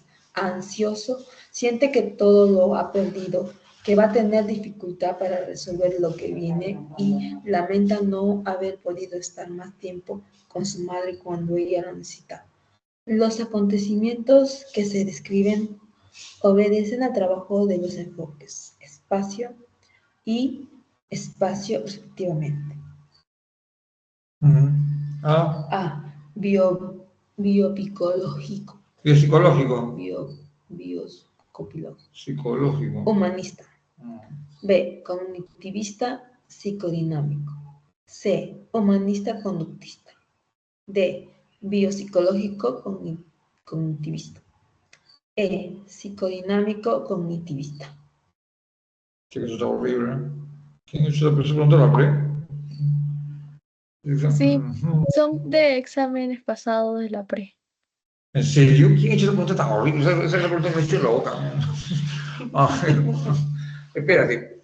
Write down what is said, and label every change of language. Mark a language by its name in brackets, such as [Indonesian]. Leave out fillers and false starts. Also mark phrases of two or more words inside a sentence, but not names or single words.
[Spanish] Ansioso, siente que todo lo ha perdido, que va a tener dificultad para resolver lo que viene y lamenta no haber podido estar más tiempo con su madre cuando ella lo necesitaba. Los acontecimientos que se describen obedecen al trabajo de los enfoques, espacio y espacio respectivamente. A. Biopicológico. Biopsicológico. Bioscopilógico. Psicológico. Humanista. B. Cognitivista psicodinámico. C. Humanista conductista. D. Biopsicológico cognitivista. E. Psicodinámico cognitivista. Sí, eso está horrible, ¿eh? ¿Quién hizo esa pregunta? La pre. Sí, son de exámenes pasados de la pre. ¿En serio? ¿Quién ha hecho esa pregunta tan horrible? Esa es la pregunta que me ha hecho loca. A ver, espérate.